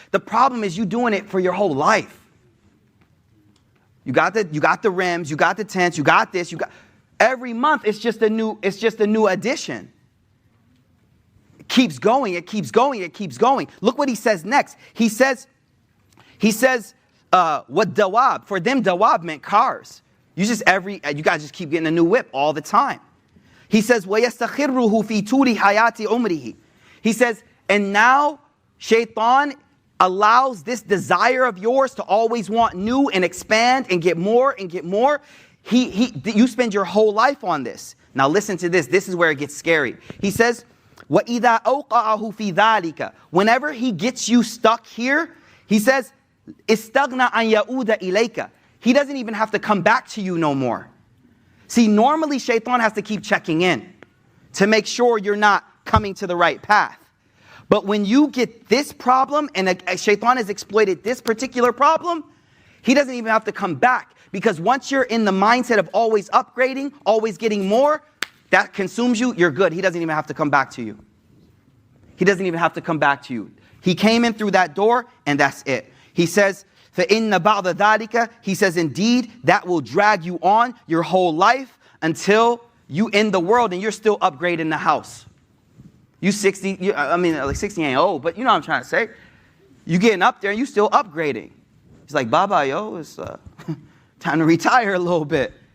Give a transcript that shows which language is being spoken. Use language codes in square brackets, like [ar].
[en] The problem is you doing it for your whole life. You got the rims, you got the tents, you got this, every month it's just a new addition. It keeps going, it keeps going, it keeps going. Look what he says next. He says, what dawab, for them dawab meant cars. You guys just keep getting a new whip all the time. [ar] He says, وَيَسْتَخِرُّهُ فِي طُولِ حَيَاتِ عُمْرِهِ. [en] He says, and now shaitan allows this desire of yours to always want new and expand and get more and get more. You spend your whole life on this. Now listen to this. This is where it gets scary. [ar] He says, وَإِذَا أَوْقَعَهُ فِي ذَلِكَ. [en] Whenever he gets you stuck here, he says, [ar] إِسْتَغْنَى أَنْ يَعُودَ إِلَيْكَ. [en] He doesn't even have to come back to you no more. See, normally shaitan has to keep checking in to make sure you're not coming to the right path. But when you get this problem, and a shaitan has exploited this particular problem, he doesn't even have to come back. Because once you're in the mindset of always upgrading, always getting more, that consumes you, you're good. He doesn't even have to come back to you. He doesn't even have to come back to you. He came in through that door, and that's it. [ar] He says, فَإِنَّ بَعْضَ ذَلِكَ. [en] He says, indeed, that will drag you on your whole life until you end the world and you're still upgrading the house. You 60, like 60 ain't old, but you know what I'm trying to say. You getting up there and you still upgrading. He's like, Baba, yo, it's time to retire a little bit.